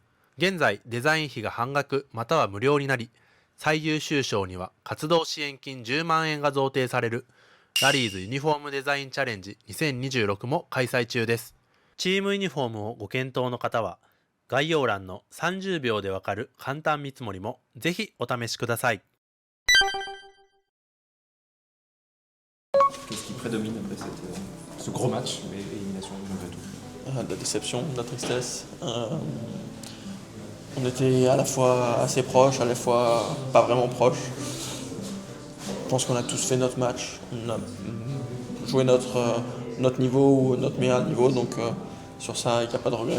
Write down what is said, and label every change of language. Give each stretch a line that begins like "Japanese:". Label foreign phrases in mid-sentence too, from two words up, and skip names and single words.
Japanese: 現在デザイン費が半額または無料になり、最優秀賞には活動支援金10万円が贈呈されるラリーズユニフォームデザインチャレンジ2026も開催中です。チームユニフォームをご検討の方は、概要欄の30秒でわかる簡単見積もりもぜひお試しください。
French: Qu'est-ce qui prédomine après ce gros match, mais élimination malgré tout? De la déception, de la tristesse. On était à la fois assez proches, à la fois pas vraiment proches. Je pense qu'on a tous fait notre match, on a joué notre niveau ou notre meilleur niveau, donc sur ça il n'y a pas de regret.